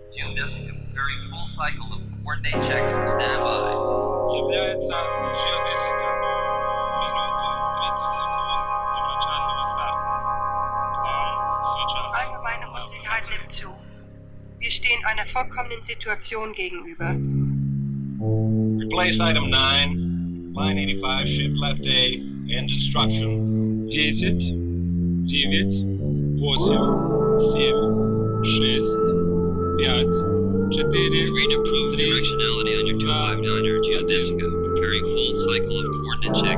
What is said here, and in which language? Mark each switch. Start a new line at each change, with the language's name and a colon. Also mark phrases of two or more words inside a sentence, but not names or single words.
English: Tracking desk preparing full cycle of coordinate checks and standby.
Russian: Является геодесика.
German: Allgemeine Unsicherheit nimmt zu. Wir stehen einer vorkommenden Situation gegenüber.
English: Replace item 9, line 85, shift left A, end instruction. 10, 9, 8, 7, 6, 5, 4, Read approved directionality on your 259er geodesica, preparing full cycle of coordinate checks.